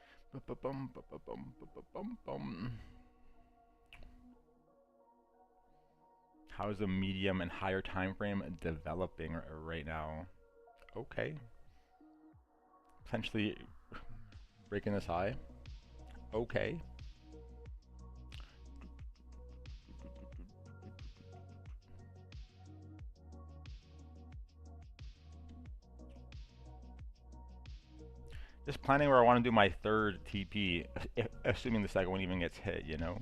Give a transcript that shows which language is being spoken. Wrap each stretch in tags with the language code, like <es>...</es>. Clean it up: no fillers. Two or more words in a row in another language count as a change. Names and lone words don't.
<en>Ba-ba-bum, ba-ba-bum, ba-ba-bum-bum. How is the medium and higher time frame developing right now? Okay. Potentially breaking this high. Okay. Just planning where I want to do my third TP, assuming the second one even gets hit, you know?</en>